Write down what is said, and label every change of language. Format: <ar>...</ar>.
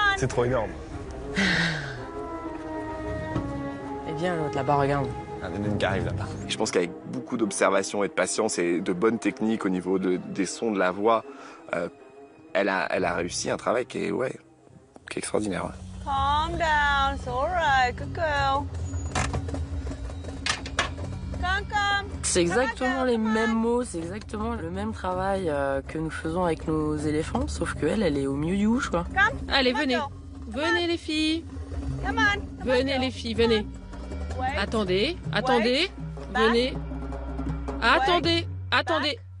<fr>C'est trop énorme. Et viens, l'autre là-bas, regarde. Il y en a une qui arrive là-bas. Je pense qu'avec beaucoup d'observation et de patience et de bonnes techniques au niveau des sons, de la voix, elle a réussi un travail qui est extraordinaire.</fr> <en>Calm down, it's all right, good girl.</en> <fr>C'est exactement les mêmes mots, c'est exactement le même travail que nous faisons avec nos éléphants, sauf qu'elle, elle est au milieu du bush, quoi. Allez, venez. Venez, les filles. Venez, les filles, venez. Attendez. Venez. Attendez.</fr>